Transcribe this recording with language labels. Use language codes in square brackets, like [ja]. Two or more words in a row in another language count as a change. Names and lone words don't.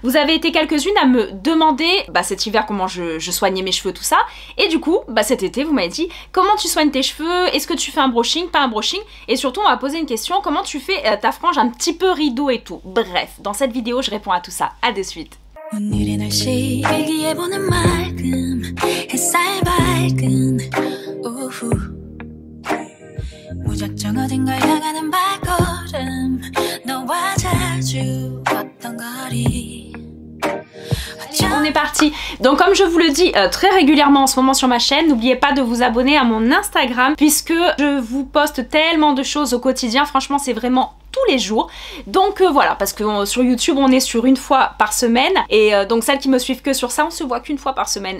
[fr] Vous avez été quelques-unes à me demander cet hiver comment je soignais mes cheveux, tout ça. Et du coup, cet été vous m'avez dit comment tu soignes tes cheveux, est-ce que tu fais un brushing, pas un brushing. Et surtout on m'a posé une question, comment tu fais ta frange un petit peu rideau et tout. Bref, dans cette vidéo je réponds à tout ça, à de suite. [ko] 오늘의 날씨 일기예보는 맑음 햇살 밝은 오후 무작정 어딘가 향하는 발걸음 너와 자주 걷던 거리. [fr] On est parti. Donc comme je vous le dis très régulièrement en ce moment sur ma chaîne, n'oubliez pas de vous abonner à mon Instagram puisque je vous poste tellement de choses au quotidien, franchement c'est vraiment tous les jours. Donc voilà, parce que sur YouTube on est sur une fois par semaine et donc celles qui me suivent que sur ça on se voit qu'une fois par semaine.